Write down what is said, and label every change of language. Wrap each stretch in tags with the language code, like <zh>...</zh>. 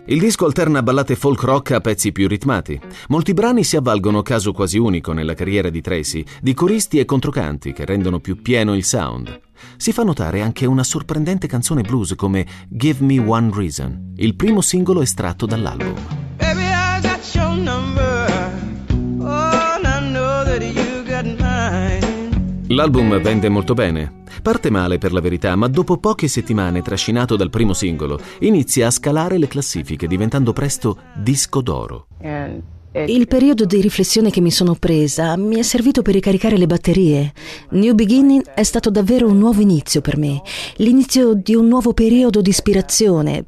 <it>Il disco alterna ballate folk rock a pezzi più ritmati. Molti brani si avvalgono, caso quasi unico nella carriera di Tracy, di coristi e controcanti che rendono più pieno il sound. Si fa notare anche una sorprendente canzone blues come Give Me One Reason, il primo singolo estratto dall'album.</it> <en>Baby, I got your number. Oh, and I know that you got mine.</en> <it>L'album vende molto bene. Parte male per la verità, ma dopo poche settimane trascinato dal primo singolo, inizia a scalare le classifiche, diventando presto disco d'oro. Il periodo di riflessione che mi sono presa mi è servito per ricaricare le batterie. New Beginning è stato davvero un nuovo inizio per me, l'inizio di un nuovo periodo di ispirazione.</it>